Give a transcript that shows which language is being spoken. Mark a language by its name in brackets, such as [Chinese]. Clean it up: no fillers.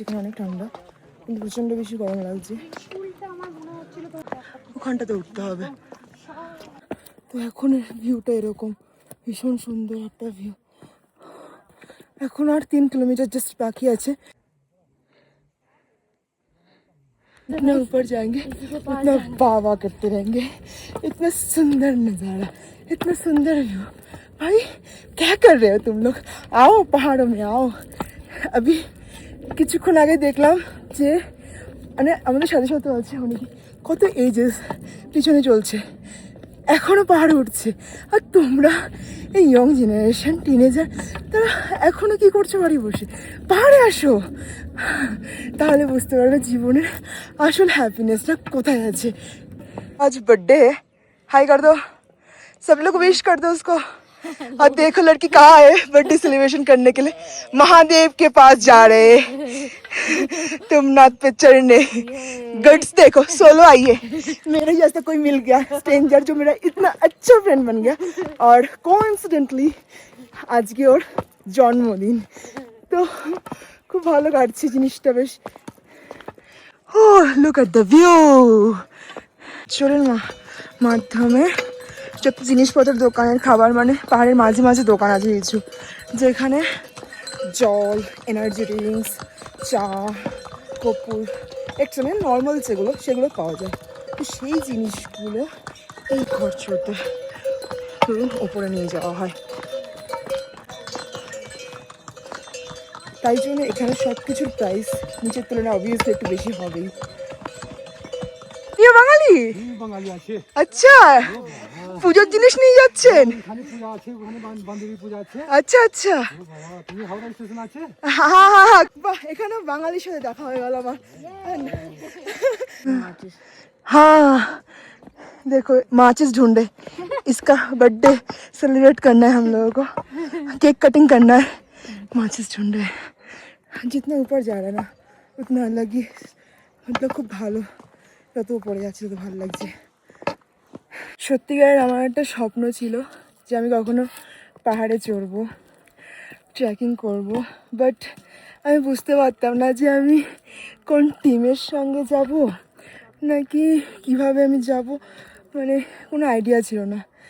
[Bangla] এখানে অনেক ঠান্ডা, কিন্তু প্রচণ্ড বেশি গরম লাগছে। ওখানটাতে উঠতে হবে। তো এখন ভিউটা এরকম, ভীষণ সুন্দর একটা ভিউ। এখন আর 3 [Hindi] किलोमीटर जस्ट बाकी [Bangla] আছে। [Hindi] इतना ऊपर जाएंगे इतना वाह वाह करते रहेंगे। इतना सुंदर नज़ारा, इतना सुंदर व्यू। भाई क्या कर रहे हो तुम लोग, आओ पहाड़ों में आओ। अभी [Bangla] কিছুক্ষণ আগে দেখলাম যে মানে আমাদের সাথে সাথে আছে অনেকে, কত এজেস পিছনে চলছে, এখনও পাহাড়ে উঠছে। আর তোমরা এই ইয়ং জেনারেশন টিনেজার, তারা এখনও কী করছো বাড়ি বসে? পাহাড়ে আসো, তাহলে বুঝতে পারবে জীবনের আসল হ্যাপিনেসটা কোথায় আছে। আজ [Hindi] बर्थडे है, हाय कर दो सब लोग, विश कर दो उसको। और देखो लड़की कहाँ है बर्थडे सेलिब्रेशन करने के लिए, महादेव के पास जा रहे तुंगनाथ पे चढ़ने। गट्स देखो, सोलो आई है। मेरे जैसा कोई मिल गया स्ट्रेंजर जो मेरा इतना अच्छा फ्रेंड बन गया, और कोइंसिडेंटली आज की ओर जन्मदिन, तो [Bangla] খুব ভালো কাটছে জিনিসটা বেশ। [English] Oh look at the view. [Bangla] চলুন মা, মাধ্যমে যত জিনিসপত্রের দোকানের খাবার, মানে পাহাড়ের মাঝে মাঝে দোকান আছে কিছু, যেখানে জল, এনার্জি ড্রিঙ্কস, চা, কপুর, একটা মানে নর্মাল যেগুলো সেগুলো পাওয়া যায়। তো সেই জিনিসগুলো এই খরচতে ধরুন ওপরে নিয়ে যাওয়া হয়। তাই জন্য এখানে সব কিছুর প্রাইস নিচের তুলনায় অবভিয়াসলি একটু বেশি হবেই। বাঙালি বাঙালি আছে। আচ্ছা, পুজোর জিনিস নিয়ে যাচ্ছেন? এখানে পূজা আছে, ওখানে বান্ধবী পূজা আছে। আচ্ছা আচ্ছা, বাবা, তুমি হাওড়া স্টেশন আছে? হ্যাঁ হ্যাঁ হ্যাঁ, বাহ, এখানে বাঙালির সাথে দেখা হয়ে গেল আমার। [Hindi] हाँ देखो माचिस ढूंढे, इसका बर्थडे सेलिब्रेट करना है हम लोगों को, केक कटिंग करना है, माचिस ढूंढे। जितना ऊपर जा रहा है ना उतना अलग ही, मतलब [Bangla] খুব ভালো, যত উপরে যাচ্ছে তত ভালো লাগছে। সত্যিকার আমার একটা স্বপ্ন ছিল যে আমি কখনো পাহাড়ে চড়বো, ট্রেকিং করব, বাট আমি বুঝতে পারতাম না যে আমি কোন টিমের সঙ্গে যাব নাকি কিভাবে আমি যাব, মানে কোনো আইডিয়া ছিল না।